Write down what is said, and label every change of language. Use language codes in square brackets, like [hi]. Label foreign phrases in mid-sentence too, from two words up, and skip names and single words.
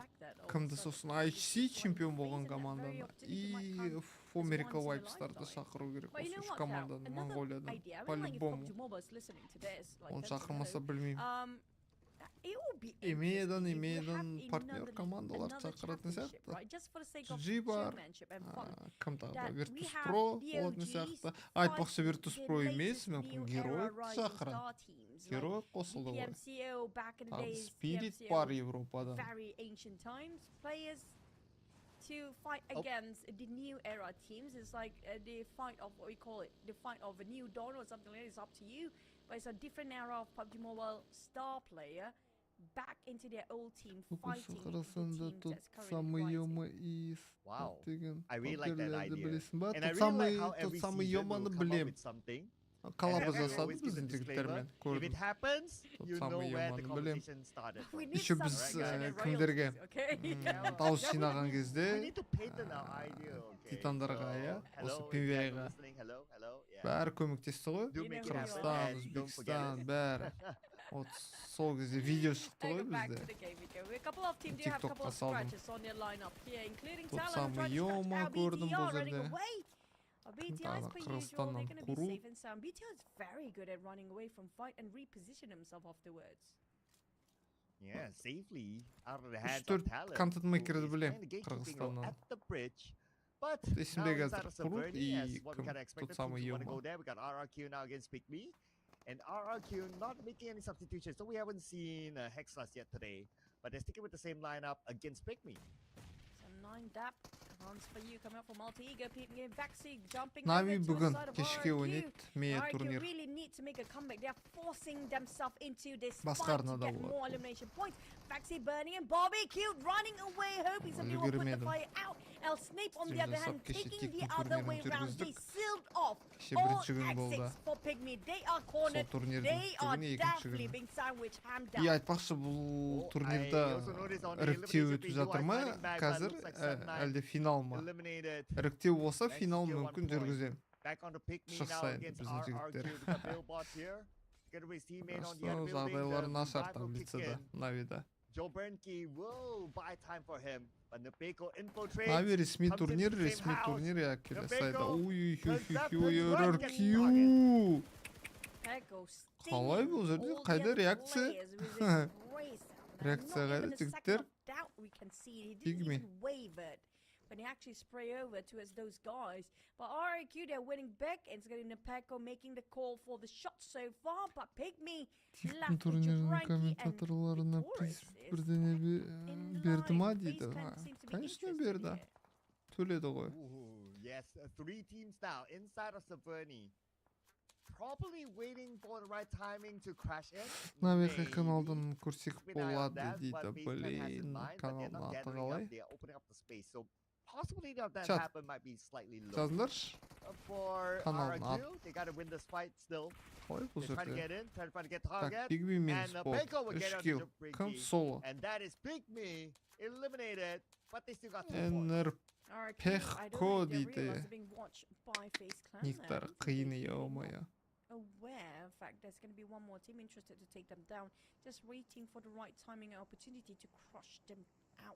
[kk] Кімді сосын IHC чемпион болған команданы и Фомерика Вайпстарды шақыру керек осы үш команданы Монголиядан по-любому. Оны шақырмаса білмеймін. Емейден партнер командалар шақыратын сияқты. GG бар, кім тағы да, Virtus Pro болатын сияқты. Айтпақшы Virtus Pro емес, мүмкін Герой шақырады. Герой қосылды ғой. Тағы Spirit бар Европадан. [en] Very ancient times, players to fight against the new era teams. It's like the fight of what we call it, the fight of a new dawn or something like that. It's up to you. But it's a different era of PUBG Mobile star player back into their old team fighting the team that's currently rising. Wow. [kk] деген [en] I really like that idea. [kk] білесің ба? [en] And I [ru] Тот [en] really like how [ru] самый [en] every [ru] самый [en] season will [kk] Йоманы [en] come up [kk] білем. [en] with something. [kk] Коллабы [en] And I [kk] жасады [en] always give the [kk] біздің [en] disclaimer. [kk] жігіттермен [en] If [kk] көрдім. [en] it happens, [ru] Тот [en] you know [ru] самый [en] where the [kk] Йоманы білем. [en] conversation started. We from. need [ru] Еще [en] some [kk] біз [en] right, guys, [kk] кімдерге [en] royalties, okay? [kk] дауыс жинаған [en] We [kk] кезде [en] need to patent our idea, okay? [kk] Титандарға, иә, [en] So, [kk] осы [en] hello, if you guys [kk] PMGO-ға. [en] are listening, hello, yeah. [kk] бәрі көмектесті ғой. [en] Do make it happen, [kk] Қырғызстан, [en] and don't forget [kk] Өзбекстан, [en] it. [kk] бәрі. Вот сол кезде видео шықты ғой [en] Back to [kk] бізде. [en] the game we go. A couple of teams do have a couple of [kk] TikTok'қа салдым. [en] scratches on their lineup here, including [ru] Тот [en] Talon [ru] самый [en] trying to [kk] Йома [en] scratch out [kk] көрдім бұл [en] BTR running [kk] жерде. [en] away. BTR [kk] Тағы [en] is per usual, they're [kk] Қырғызстаннан [en] going to be [kk] қуру. [en] safe and sound. BTR is very good at running away from fight and reposition himself afterwards. Yeah, safely out of the hands [kk] Үш-төрт [en] of Talon, [kk] контент [en] who [kk] мейкерді [en] is [kk] білем, [en] playing the gatekeeping role [kk] Қырғызстаннан. [en] at the bridge. But [kk] Есімде [en] now [kk] қазір [en] inside of [kk] Құрут [en] Subverti, as [kk] и [en] what we [kk] кім? [en] kinda [ru] Тот [en] expected, [ru] самый [en] teams wanna [kk] Йома. [en] go there. We got RRQ now against Pick Me. And RRQ not making any substitutions, so we haven't seen Hexlas yet today. But they're sticking with the same lineup against Pick Me. Some 9 dap runs for you coming up from Multi-Ego, peeping in backseat, jumping [kk] Нави [en] over to the [kk] бүгін [en] side of [kk] кешке [en] RRQ. [kk] ойнайды мея [en] RRQ [kk] турнир. [en] really need to make a comeback. They are forcing themselves into this [kk] Басқа [en] fight to [kk] арнада [en] get [kk] болады. [en] more elimination points. Backseat burning and barbecue running away, hoping somebody will put the [kk] Үлгермедім. [en] fire out. El Snape on the [kk] Стрим [en] other [kk] жасап, [en] hand [kk] кеше [en] taking the [kk] тектің [en] other way [kk] турнирін [en] round. They [kk] жүргіздік. [en] sealed off [kk] Кеше [en] all [kk] бірінші күн болды. [en] exits for Pygmy. They are [kk] Сол [en] cornered. [kk] турнирдің [en] They are [kk] бүгін екінші [en] definitely [kk] күні. [en] being sandwiched, hammed [kk] И [en] down. [kk] айтпақшы бұл [en] Oh, турнирда I also noticed on the [kk] іріктеу [en] elimination [kk] өтіп [en] video, [kk] жатыр [en] I [kk] ма [en] fighting back, but [kk] қазір [en] looks like Sunlight [kk] әлде финал ма? [en] eliminated. [kk] Іріктеу болса [en] Next [kk] финал [en] to 1 [kk] мүмкін [en] point. [kk] жүргіземін. [en] Back on the Pick Me [kk] Шықса [en] now [kk] енді [en] against [kk] біздің [en] RRQ. [kk] жігіттер. [en] We got Billboard here. Get away teammate on the [ru] Просто [en] other [kk] жағдайлары [en] building. [kk] нашар [en] The will kick [kk] таблицада [en] in. [kk] Навида. [en] Joe Bernke will buy time for him, but Nepeko infiltrates. [kk] Нави ресми [en] comes into [kk] турнир, [en] the same [kk] ресми [en] house. [kk] турнир я келесі [en] Nepeko [kk] айда. [en] concept [kk] Ой, [en] is right, [kk] RRQ. [en] Pego [kk] Қалай бұл жерде? [en] all the [kk] Қайда [en] other [kk] реакция? [en] players with this great sound. [kk] Реакция [en] Not even [kk] қайда, [en] a second [kk] жігіттер? [en] of doubt we can see. He didn't [kk] Pigme. [en] even wavered when he actually spray over towards those guys. But RIQ, they're winning back. It's getting Nepeko making the call for the shot so far. But Pygmy [kk] Тиктің [en] left with [kk] турнирінің [en] Ranky and [kk] комментаторларына [en] Victorious [kk] приз [en] is [kk] бірдеңе [en] in [kk] берді ма [en] line. [kk] дейді. [en] FaZe Clan seems to be [ru] Конечно [en] interested [kk] берді. [en] here. [kk] Төледі ғой. [en] Ooh, yes, 3 teams now inside of Saverni. Probably waiting for the right timing to crash in. [kk] Навиқа [en] Maybe. [kk] каналдан көрсек [en] Keep an eye on [kk] болады [en] that, [kk] дейді. [en] but FaZe Clan has in [kk] Блин, [en] mind, but they're [kk] каналдың [en] not [kk] аты [en] gathering [kk] қалай? [en] up, they're opening up the space. So possibility of that [kk] Chat. [en] happen might be slightly low. [kk] Жазыңдаршы. [en] For [kk] Каналдың [en] RIQ, they gotta win this fight still. [kk] Қалай бұл [en] They're trying to [kk] жерде? [en] get in, trying to get [kk] Так, [en] target. [kk] Pygmy минус [en] And [kk] бол. [en] Peko will get [kk] 3 [en] out [kk] kill. [en] to the [kk] Кім? [en] Briggy. [kk] Соло. [en] And that is Pygmy eliminated, but they still got 2 points. [kk] НР [en] RIQ, [kk] Пехко [en] I don't think they [kk] дейді. [en] realize they're being watched by FaZe Clan [kk] Никтар [en] there. [kk] қиын [en] They're [kk] еумая. [en] aware, in fact, there's going to be one more team interested to take them down, just waiting for the right timing and opportunity to crush them out.